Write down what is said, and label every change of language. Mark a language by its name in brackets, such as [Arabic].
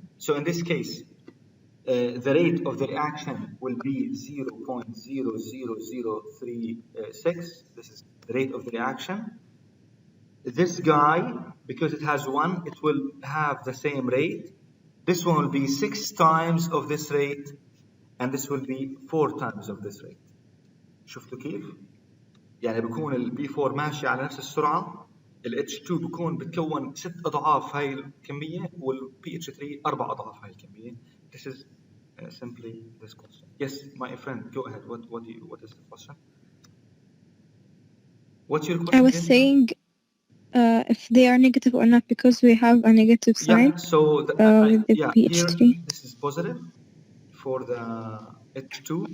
[English] So in this case, the rate of the reaction will be 0.00036. This is the rate of the reaction. This guy, because it has 1, it will have the same rate. This one will be 6 times of this rate, and this will be 4 times of this rate. [Arabic] شفتوا كيف؟ يعني بكون ال B4 ماشي على نفس السرعة، ال H2 بكون بتكون 6 أضعاف هاي الكمية، وال PH3 4 أضعاف هاي الكمية. [English] This is simply this question. Yes, my friend, go ahead. What is the question? What's your question? I was saying if they are negative or not, because we have a negative sign. Yeah, so with the PH3. here this is positive for the H2.